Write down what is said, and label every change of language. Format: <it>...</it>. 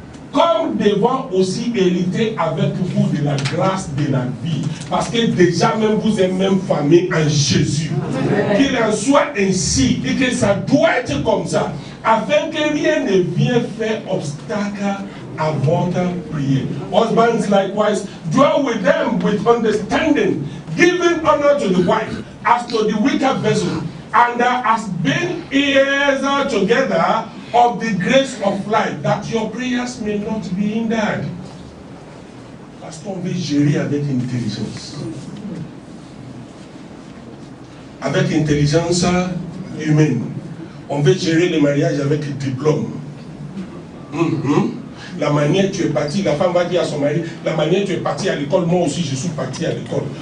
<fr>Comme devant aussi hériter avec vous de la grâce de la vie. Parce que déjà même vous êtes même famille en Jésus. Qu'il en soit ainsi et que ça doit être comme ça. Afin que rien ne vienne faire obstacle à votre prière.</fr> <en>Husbands likewise, dwell with them with understanding, giving honor to the wife as to the weaker vessel, and as being heirs together of the grace of life, that your prayers may not be hindered.</en> <fr>Parce qu'on veut gérer avec intelligence. Avec intelligence humaine. On veut gérer le mariage avec diplôme. La manière tu es parti, la femme va dire à son mari, la manière tu es parti à l'école, moi aussi je suis parti à l'école.</fr>